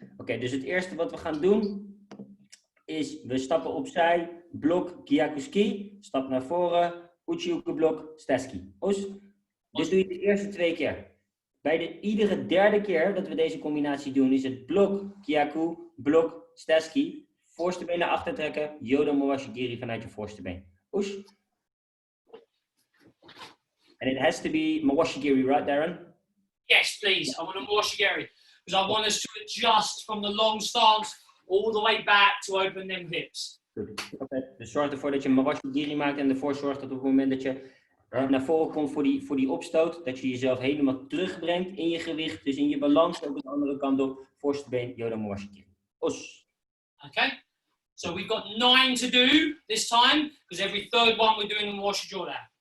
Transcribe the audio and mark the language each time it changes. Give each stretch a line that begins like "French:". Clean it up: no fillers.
Dutch: Oké, dus het eerste wat we gaan doen is we stappen opzij, blok, Kyakuski, stap naar voren, Uchiuke blok, Steski. Dit doe je de eerste 2 keer. Bij iedere derde keer dat we deze combinatie doen is het blok, Kyaku, blok, Steski, voorste been naar achter trekken, Yoda Mowashigiri vanuit je voorste been.
English: And it has to be Mowashigiri, right, Darren? Yes, please. I want a Mowashigiri because I want us to adjust from the long stance all the way back to open them hips.
Dutch: Goed. Okay. Dus zorg ervoor dat je een Mowashigiri maakt en ervoor zorgt dat op het moment dat je naar voren komt voor die opstoot, dat je jezelf helemaal terugbrengt in je gewicht, dus in je balans, ook de andere kant op, voorste been, Yoda Mowashigiri.
English: Okay, so we've got 9 to do this time, because every third one we're doing a Mowashigiri Jordan.